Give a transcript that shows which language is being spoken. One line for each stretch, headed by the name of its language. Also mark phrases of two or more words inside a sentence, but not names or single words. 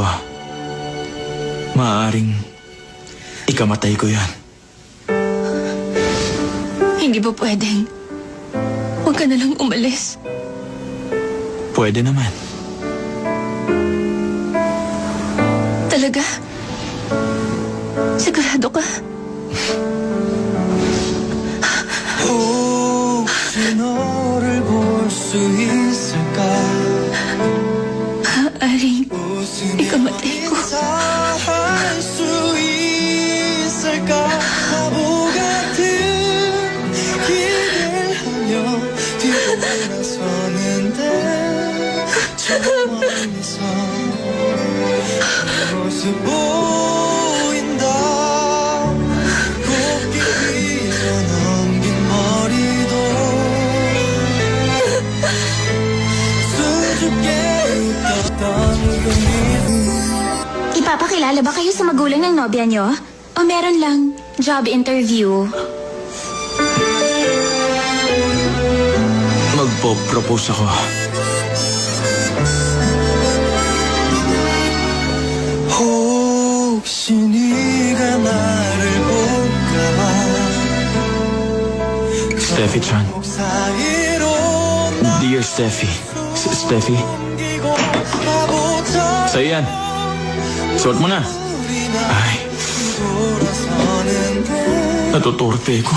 Filipino: Maaaring ikamatay ko yan. Hindi ba pwedeng? Huwag ka na lang umalis. Pwede naman. Talaga? Sigurado ka?
Korean: 혹시 너를 볼 수 있을까?
Filipino: Aling ikamatay ko.
Korean: 할수 있을까? 바보 같은 기대를 하며 뒤돌아서는데 저 멀리서 내 모습 보인다. 곱게 빗어 넘긴 머리도 수줍게 웃었던 그 미소.
Filipino: Ipapakilala ba kayo sa magulang ng nobya nyo? O meron lang
English: job interview?
Filipino: Magpo-propose ako.
Korean: 혹시 네가 나를 볼까봐 Steffi Chan. 사이로
Filipino: Dear Steffi. Steffi? Sa'yo yan. Suot mo na. Ay, natutorpe ko.